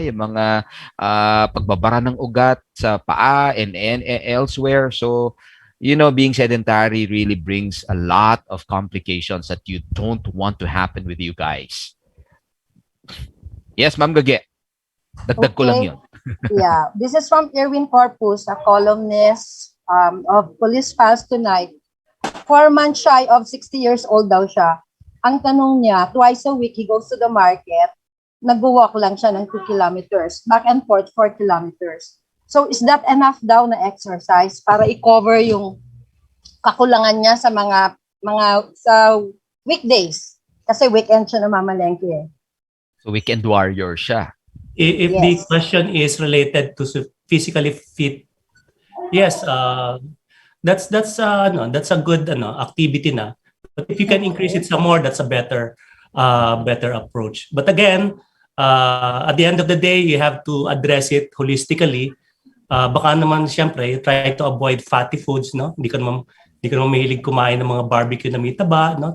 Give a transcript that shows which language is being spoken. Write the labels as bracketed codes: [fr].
[tl] Yung mga pagbabara ng ugat sa paa and elsewhere. [en] So, being sedentary really brings a lot of complications that you don't want to happen with you guys. Yes, Ma'am Gage. [tl] Dagdag ko lang yun. [en] Yeah, this is from Erwin Corpus, a columnist of Police Files Tonight. 4 months shy of 60 years old [tl] daw siya. Ang tanong niya, [en] twice a week he goes to the market, [tl] nag-walk lang siya ng [en] 2 kilometers, back and forth 4 kilometers. So is that enough [tl] daw na exercise para i-cover yung kakulangan niya sa mga sa weekdays? Kasi weekend siya namamalengke eh. So weekend warrior siya. [en] If the question is related to physically fit, yes, that's a good activity na. But if you can increase it some more, that's a better approach. But again, at the end of the day, you have to address it holistically. [tl] Baka naman siyempre, [en] try to avoid fatty foods, no? [tl] Hindi ka naman mahilig kumain ng mga barbecue na may taba, no?